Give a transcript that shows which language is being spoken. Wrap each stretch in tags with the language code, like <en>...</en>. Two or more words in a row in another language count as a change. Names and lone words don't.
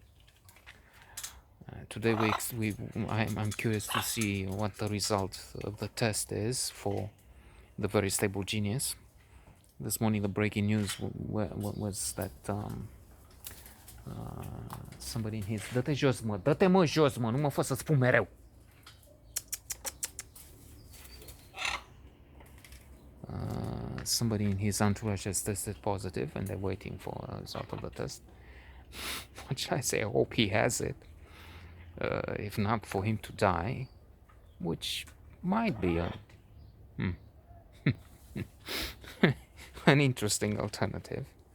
<en>Today I'm curious to see what the result of the test is for the very stable genius. This morning the breaking news was that somebody in his...</en> <ro>Dă-te jos, mă! Dă-te, mă, jos, mă! Nu mă fă să spun mereu!</ro> <en>Somebody in his entourage has tested positive and they're waiting for a result of the test. What should I say? I hope he has it. If not, for him to die, which might be an interesting alternative.</en>